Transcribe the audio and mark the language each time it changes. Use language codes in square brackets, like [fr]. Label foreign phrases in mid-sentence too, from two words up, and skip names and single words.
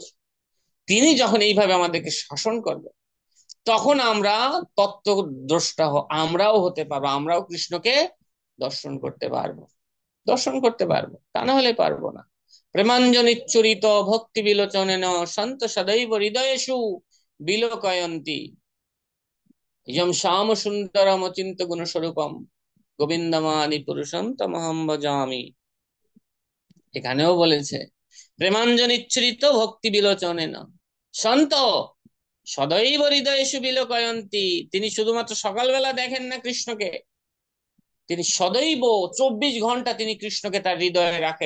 [bn] তিনি যখন এইভাবে আমাদেরকে শাসন করবেন, তখন আমরা তত্ত্বদ্রষ্টা আমরাও হতে পারবো, আমরাও কৃষ্ণকে দর্শন করতে পারবো, দর্শন করতে পারবো, তা না হলে পারবো না। [sa] প্রেমাঞ্জনিচ্ছুরিত ভক্তি বিলোচনেন সন্ত সদৈব হৃদয়েষু বিলোকয়ন্তি ইয়ম শ্যাম সুন্দরম অচিন্ত গুণ স্বরূপম গোবিন্দমানি পুরুষম তমহম ভজামি। [bn] এখানেও বলেছে [sa] প্রেমাঞ্জনিচ্ছুরিত ভক্তি বিলোচনেন সন্ত সদৈব হৃদয়েষু বিলোকয়ন্তি। [bn] তিনি শুধুমাত্র সকালবেলা দেখেন না কৃষ্ণকে, তিনি সদৈব 24 ঘন্টা তিনি কৃষ্ণকে তার হৃদয়ে রাখেন।